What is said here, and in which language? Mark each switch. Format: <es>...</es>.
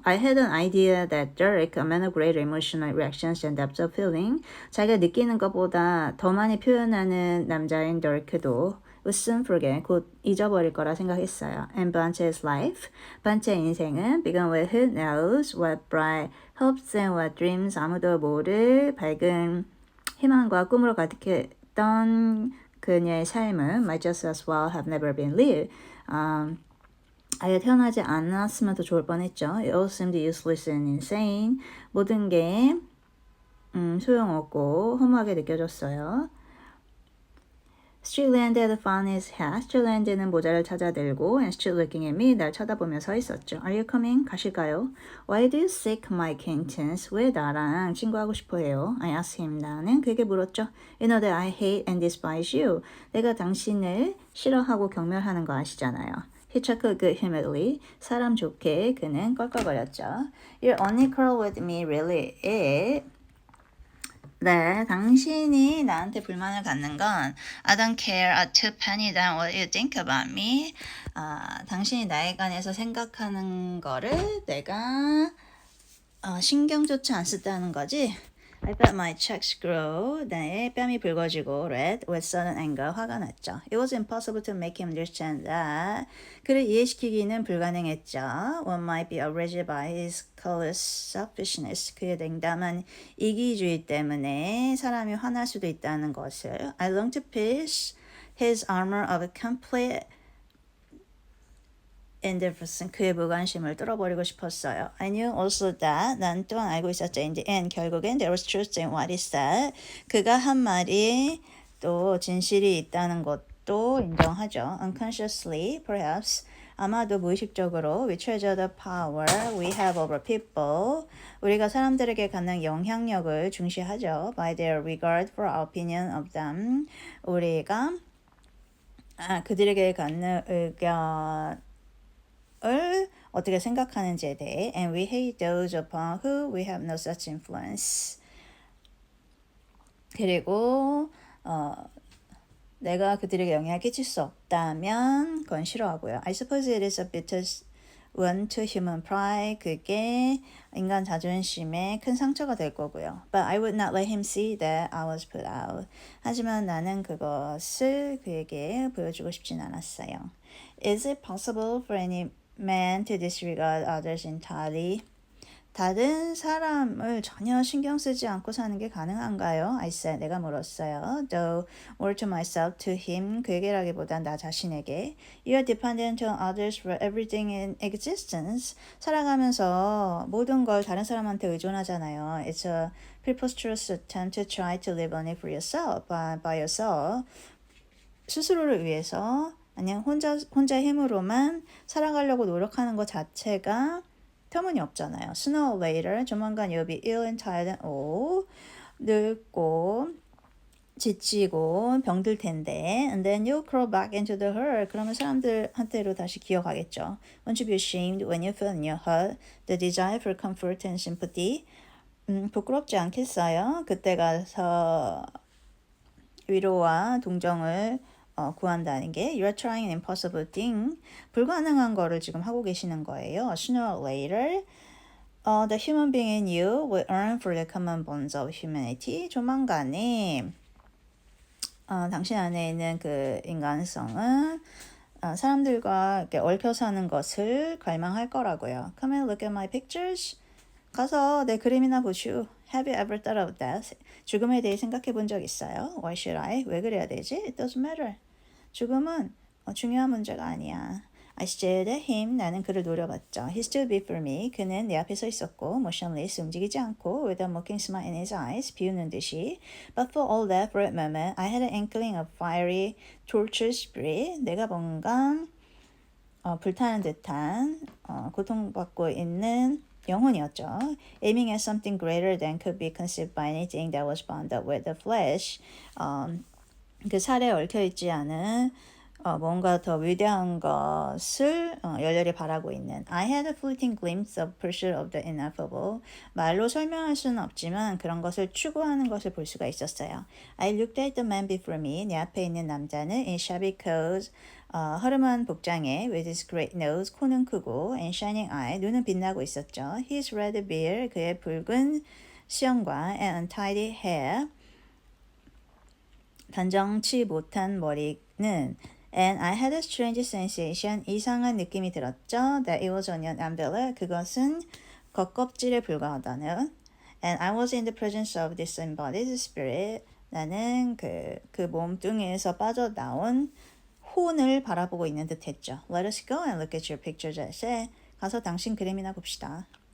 <en>I had an idea that Derek, a man of great emotional reactions and depth of feeling,</en> <ko>자기가 느끼는 것보다 더 많이 표현하는 남자인 Derek도</ko> <en>would soon forget,</en> <ko>곧 잊어버릴 거라 생각했어요.</ko> <en>And Blanche's life,</en> <ko>Blanche의 인생은</ko> <en>began with who knows what bright hopes and what dreams,</en> <ko>아무도 모를 밝은 희망과 꿈으로 가득했던 그녀의 삶은</ko> <en>might just as well have never been lived.</en> <ko>아예 태어나지 않았으면 더 좋을 뻔했죠.</ko> <en>It all seemed useless and insane.</en> <ko>모든 게 소용없고 허무하게 느껴졌어요.</ko> <en>Strickland had found his hat.</en> <ko>Strickland는 모자를 찾아들고</ko> <en>and stood looking at me.</en> <ko>날 쳐다보며 서 있었죠.</ko> <en>Are you coming?</en> <ko>가실까요?</ko> <en>Why do you seek my acquaintance?</en> <ko>왜 나랑 친구하고 싶어 해요?</ko> <en>I asked him.</en> <ko>나는 그에게 물었죠.</ko> <en>You know that I hate and despise you.</en> <ko>내가 당신을 싫어하고 경멸하는 거 아시잖아요.</ko> <en>He chuckled good humoredly.</en> <ko>사람 좋게 그는 껄껄거렸죠.</ko> <en>You're only quarrel with me, really.</en> <ko>네, 당신이 나한테 불만을 갖는 건</ko> <en>I don't care a two penny than what you think about me.</en> <ko>당신이 나에 관해서 생각하는 거를 내가 신경조차 안 썼다는 거지.</ko> <en>I felt my chest grow.</en> <ko>내 뺨이 붉어지고</ko> <en>red with sudden anger.</en> <ko>화가 났죠.</ko> <en>It was impossible to make him understand that.</en> <ko>그를 이해시키기는 불가능했죠.</ko> <en>One might be outraged by his callous selfishness.</en> <ko>그의 냉담한 이기주의 때문에 사람이 화날 수도 있다는 것을.</ko> <en>I longed to pierce his armor of complete indifference.</en> <ko>그의 무관심을 뚫어버리고 싶었어요.</ko> <en>I knew also that.</en> <ko>난 또한 알고 있었죠.</ko> <en>In the end,</en> <ko>결국엔</ko> <en>there was truth in what he said.</en> <ko>그가 한 말이 또 진실이 있다는 것도 인정하죠.</ko> <en>Unconsciously, perhaps.</en> <ko>아마도 무의식적으로</ko> <en>we treasure the power we have over people.</en> <ko>우리가 사람들에게 갖는 영향력을 중시하죠.</ko> <en>By their regard for our opinion of them.</en> <ko>우리가 그들에게 갖는 의견 을 어떻게 생각하는지에 대해</ko> <en>and we hate those upon who we have no such influence.</en> <ko>그리고 내가 그들에게 영향을 끼칠 수 없다면 그건 싫어하고요.</ko> <en>I suppose it is a bitter wound to human pride.</en> <ko>그게 인간 자존심에 큰 상처가 될 거고요.</ko> <en>But I would not let him see that I was put out.</en> <ko>하지만 나는 그것을 그에게 보여주고 싶진 않았어요.</ko> <en>Is it possible for any man to disregard others entirely?</en> <ko>다른 사람을 전혀 신경 쓰지 않고 사는 게 가능한가요?</ko> <en>I said.</en> <ko>내가 물었어요.</ko> <en>Though more to myself, to him.</en> <ko>그에게라기보단 나 자신에게.</ko> <en>You are dependent on others for everything in existence.</en> <ko>살아가면서 모든 걸 다른 사람한테 의존하잖아요.</ko> <en>It's a preposterous attempt to try to live only for yourself, by yourself.</en> <ko>스스로를 위해서 아니면 혼자 힘으로만 살아가려고 노력하는 것 자체가 터무니없잖아요.</ko> <en>Sooner or later,</en> <ko>조만간</ko> <en>you'll be ill and tired and old.</en> <ko>늙고 지치고 병들 텐데</ko> <en>and then you'll crawl back into the herd.</en> <ko>그러면 사람들한테로 다시 기어가겠죠.</ko> <en>Won't you be ashamed when you feel in your heart the desire for comfort and sympathy?</en> <ko>부끄럽지 않겠어요? 그때 가서 위로와 동정을 구한다는 게</ko> <en>You're trying an impossible thing.</en> <ko>불가능한 거를 지금 하고 계시는 거예요.</ko> <en>Sooner or later, the human being in you will earn for the common bonds of humanity.</en> <ko>조만간에 당신 안에 있는 그 인간성은 사람들과 이렇게 얽혀 사는 것을 갈망할 거라고요.</ko> <en>Come and look at my pictures.</en> <ko>가서 내 그림이나 보시오.</ko> <en>Have you ever thought of death?</en> <ko>죽음에 대해 생각해 본 적 있어요?</ko> <en>Why should I?</en> <ko>왜 그래야 되지?</ko> <en>It doesn't matter.</en> <ko>죽음은 중요한 문제가 아니야.</ko> <en>I stared at him.</en> <ko>나는 그를 노려봤죠.</ko> <en>He stood before me.</en> <ko>그는 내 앞에 서 있었고</ko> <en>motionless,</en> <ko>움직이지 않고</ko> <en>with a mocking smile in his eyes,</en> <ko>비웃는 듯이.</ko> <en>But for all that, for a moment, I had an inkling of fiery, tortured spirit.</en> <ko>내가 뭔가 불타는 듯한 고통받고 있는 영혼이었죠.</ko> <en>Aiming at something greater than could be conceived by anything that was bound up with the flesh.</en> <ko>그 살에 얽혀 있지 않은 뭔가 더 위대한 것을 열렬히 바라고 있는.</ko> <en>I had a fleeting glimpse of pursuit of the ineffable.</en> <ko>말로 설명할 수는 없지만 그런 것을 추구하는 것을 볼 수가 있었어요.</ko> <en>I looked at the man before me.</en> <ko>내 앞에 있는 남자는</ko> <en>in shabby clothes.</en> <ko>허름한 복장에</ko> <en>with his great nose,</en> <ko>코는 크고</ko> <en>and shining eye,</en> <ko>눈은 빛나고 있었죠.</ko> <en>His red beard,</en> <ko>그의 붉은 수염과</ko> <en>and untidy hair,</en> <ko>단정치 못한 머리는</ko> <en>and I had a strange sensation,</en> <ko>이상한 느낌이 들었죠.</ko> <en>That it was onion umbrella,</en> <ko>그것은 겉껍질에 불과하다는</ko> <en>and I was in the presence of this embodied spirit,</en> <ko>나는 그 몸뚱이에서 빠져나온 혼을 바라보고 있는 듯 했죠.</ko> <en>Let us go and look at your pictures, I said.</en> <ko>가서 당신 그림이나 봅시다.</ko>